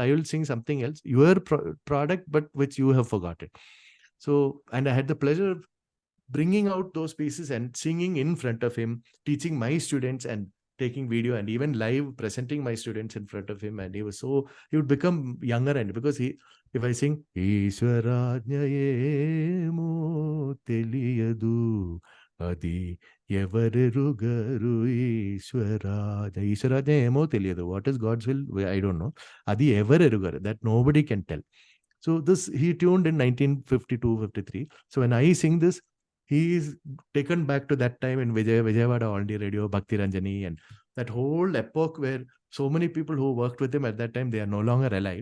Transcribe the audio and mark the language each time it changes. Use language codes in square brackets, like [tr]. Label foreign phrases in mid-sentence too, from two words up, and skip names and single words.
[en] I will sing something else, your product, but which you have forgotten. So, and I had the pleasure of bringing out those pieces and singing in front of him, teaching my students and taking video and even live presenting my students in front of him. And he would become younger. And because if I sing, [te] ఈశ్వరాజ్ఞయేమో తెలియదు అది ఎవరెరుగరు ఈశ్వరాజ్ఞయేమో తెలియదు. [en] What is God's will? I don't know. [te] అది ఎవరెరుగరు. [en] That nobody can tell. So this, he tuned in 1952, 53. So when I sing this, he is taken back to that time in Vijayawada All India Radio, Bhakti Ranjani, and that whole epoch where so many people who worked with him at that time, they are no longer alive.